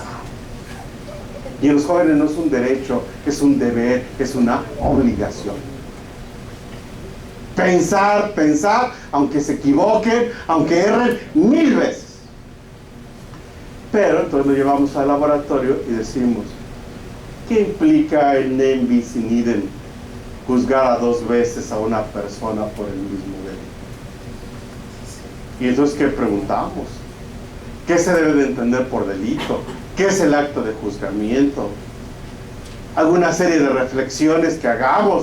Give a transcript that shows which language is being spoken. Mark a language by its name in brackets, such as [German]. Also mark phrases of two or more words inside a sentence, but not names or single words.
[Spanish] Y en los jóvenes no es un derecho, es un deber, es una obligación. Pensar, pensar, aunque se equivoquen, aunque erren 1000 veces. Pero entonces lo llevamos al laboratorio y decimos, ¿qué implica el [Latin] nem bis in idem [Spanish] juzgar a 2 veces a una persona por el mismo delito? Y entonces, ¿qué preguntamos? ¿Qué se debe de entender por delito? ¿Qué es el acto de juzgamiento? Alguna serie de reflexiones que hagamos.